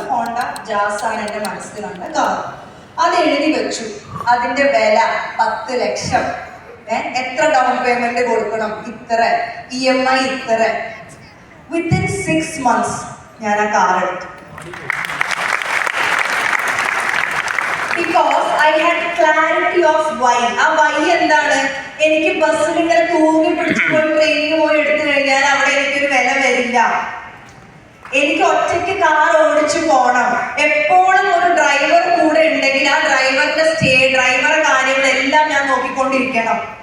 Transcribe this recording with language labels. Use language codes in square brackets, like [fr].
[ml] Honda jazz ആണ് എൻ്റെ മനസ്സിൽ കണ്ട കാർ. അത് എഴുതി വെച്ചു. അതിന്റെ വില 10 ലക്ഷം. എത്ര ഡൗൺ പേയ്മെന്റ് കൊടുക്കണം? ഇത്ര. EMI ഇത്ര. [en] within 6 months [ml] ഞാൻ ആ കാർ എടുത്തു. [en] Because I had clarity of why. [ml] ആ why എന്താണ്? എനിക്ക് ബസ്സിൽ ഇങ്ങനെ തൂങ്ങി പിടിച്ചു പോയി ട്രെയിനിന് പോയി എടുത്തു കഴിഞ്ഞാൽ അവിടെ എനിക്കൊരു വില വരില്ല. എനിക്ക് ഒറ്റയ്ക്ക് കാർ ഓടിച്ചു പോകണം, എപ്പോഴും ഒരു ഡ്രൈവർ കൂടെ ഉണ്ടെങ്കിൽ ആ ഡ്രൈവറുടെ കാര്യങ്ങളെല്ലാം ഞാൻ നോക്കിക്കൊണ്ടിരിക്കണം.